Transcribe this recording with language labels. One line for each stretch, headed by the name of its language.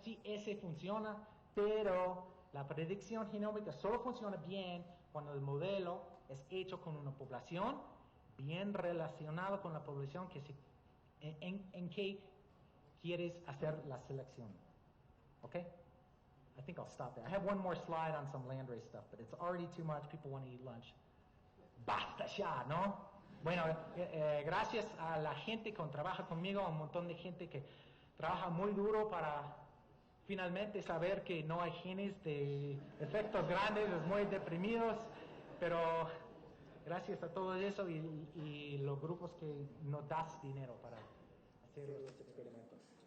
Spanish: Sí, ese funciona, pero la predicción genómica solo funciona bien cuando el modelo es hecho con una población bien relacionada con la población en que quieres hacer la selección.
English: Okay? I think I'll stop there. I have one more slide on some landrace stuff, but it's already too much. People want to eat lunch.
Spanish: Basta ya, ¿no? Bueno, gracias a la gente que trabaja conmigo, a un montón de gente que trabaja muy duro para finalmente saber que no hay genes de efectos grandes, es muy deprimidos, pero gracias a todo eso y los grupos que nos das dinero para hacer los experimentos.